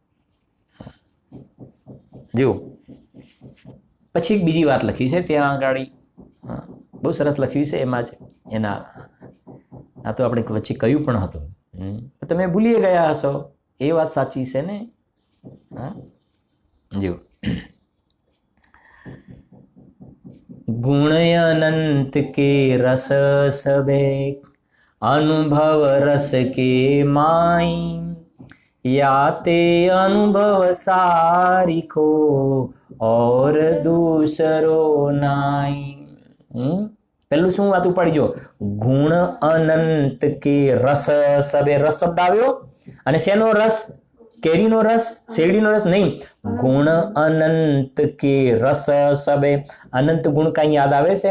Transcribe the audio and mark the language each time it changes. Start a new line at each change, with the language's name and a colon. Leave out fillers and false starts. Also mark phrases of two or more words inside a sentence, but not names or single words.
Gujarati: જો પછી એક બીજી વાત લખી છે ત્યાં આગળ, બહુ સરસ લખ્યું છે એમાં જ, એના આ તો આપણે વચ્ચે કહ્યું પણ હતું, તમે ભૂલી ગયા હશો, એ વાત સાચી છે ને।
Braj: जो गुण अनंत के रस सबे अनुभव रस के माई याते अनुभव सारिखो और दूसरो नाई।
Gujarati: પેલું શું વાતું પડી?
Braj: गुण अनंत के रस सबे.
Gujarati: રસ શબ્દ આવ્યો અને શેનો રસ? કેરીનો રસ, શેરડીનો રસ નહીં.
Braj: गुण अनंत के रस सबे.
Gujarati: અનંત ગુણ કઈ યાદ આવે છે?